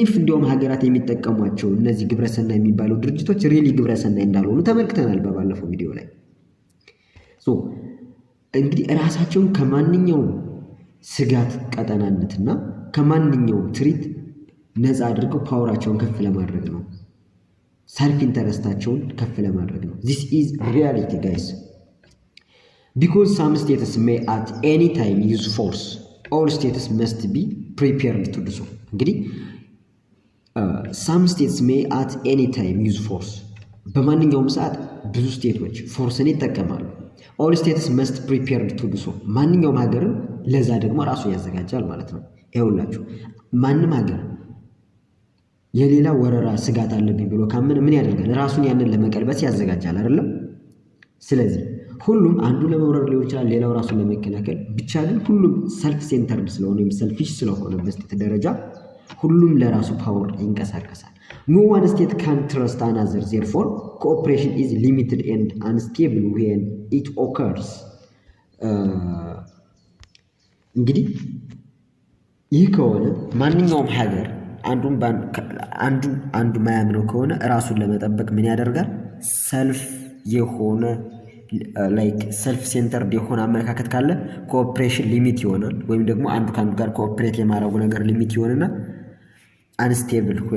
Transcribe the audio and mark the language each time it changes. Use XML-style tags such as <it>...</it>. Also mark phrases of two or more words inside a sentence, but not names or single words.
<am>ኢፍ እንዲያውም ሀገራት የሚጠቀሟቸው እነዚህ ግብረሰናይ የሚባሉ ድርጅቶች ሪሊ ግብረሰናይ እንዳልሆኑ ተመልክተናል በባለፈው ቪዲዮ ላይ። ሶ እንግዲህ ራሳቸውን ከማንኛውም ስጋት ቀጠናነትና ከማንኛውም ትሪት ነፃ አድርገው ፓወራቸውን ከፍ ለማድረግ ነው። ሰልፍ ኢንተረስታቸውን ከፍ ለማድረግ ነው።</am> <en>this is reality guys because some states may at any time use force all states must be prepared to do so.</en> <am>እንግዲህ</am> <en>some states may at any time use force</en> <am>በማንኛውም ሰዓት ብዙ ስቴቶች ፎርስን ይጠቀማሉ።</am> <en>all states must prepared to do so</en> <am>ማንኛውም ሀገር ለዛ ደግሞ ራሱ ያዘጋጃል ማለት ነው። ይኸውላችሁ ማንም ሀገር የሌላ ወረራ ስጋት አለብኝ ብሎ ካመነ ምን ያደርጋል? ራሱን ያንን ለመቀልበስ ያዘጋጃል አይደለም? ስለዚህ ሁሉም አንዱ ለመውረር ሊሆን ይችላል፣ ሌላው ራሱን ለመከላከል ብቻ። ግን ሁሉም</am> <en>self centered</en> <am>ስለሆነ ወይም ሰልፊሽ ስለሆነ በስቴት ደረጃ ሁሉም ለራሱ ፓወር ይንቀሳቀሳል።</am> <en>no one state can trust another therefore cooperation is limited and unstable when it occurs.</en> <am>እንግዲህ ይህ ከሆነ ማንኛውም ሀገር አንዱ ማያምነው ከሆነ ራሱን ለመጠበቅ ምን ያደርጋል? ሰልፍ የሆነ</am> <en>like self centered</en> <am>የሆነ አመለካከት ካለ ኮኦፕሬሽን ሊሚት ይሆናል ወይም ደግሞ አንዱ ካንዱ ጋር ኮኦፕሬት የማድረጉ ነገር ሊሚት ይሆንና</am> <en>unstable where</en>